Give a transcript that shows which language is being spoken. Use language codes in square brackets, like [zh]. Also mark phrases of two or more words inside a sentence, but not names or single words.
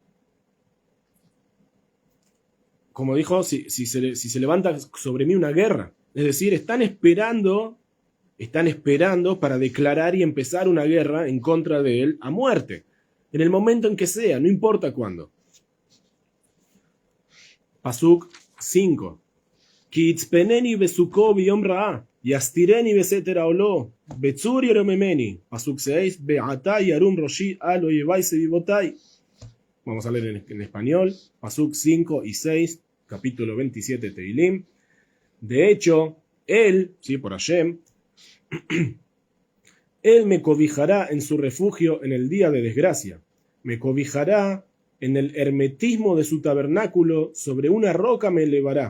[es] Como dijo, si se levanta sobre mí una guerra. Es decir, están esperando para declarar y empezar una guerra en contra de él a muerte. En el momento en que sea, no importa cuándo. Pasuk 5. [he] כי יצפנני בסכה ביום רעה יסתרני בסתר אהלו בצור ירוממני. [es] Pasuk 6. [he] ועתה ירום ראשי על איבי סביבותי. [es] Vamos a leer en español. Pasuk 5 y 6, capítulo 27 Teilim. De hecho, él, sí, por Hashem, él me cobijará en su refugio en el día de desgracia. Me cobijará en el hermetismo de su tabernáculo, sobre una roca me elevará.